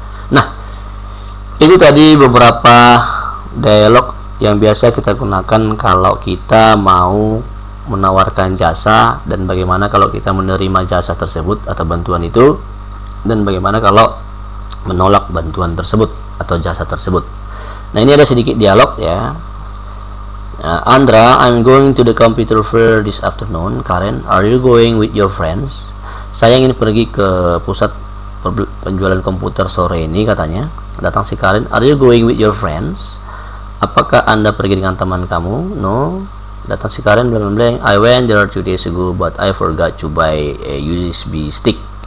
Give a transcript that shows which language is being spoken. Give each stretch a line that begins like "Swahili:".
Indonesian: Nah, itu tadi beberapa dialog yang biasa kita gunakan kalau kita mau menawarkan jasa, dan bagaimana kalau kita menerima jasa tersebut atau bantuan itu, dan bagaimana kalau menolak bantuan tersebut atau jasa tersebut. Nah, ini ada sedikit dialog ya.
English: Andra, I'm going to the computer fair this afternoon. Karen, are you going with your friends?
Indonesian: Saya ingin pergi ke pusat penjualan komputer sore ini, katanya. Datang si
English: Karen, are you going with your friends?
Indonesian: Apakah Anda pergi dengan teman kamu? No. Datang si Karen, blank blank.
English: I went there 2 days ago, but I forgot to buy a USB stick.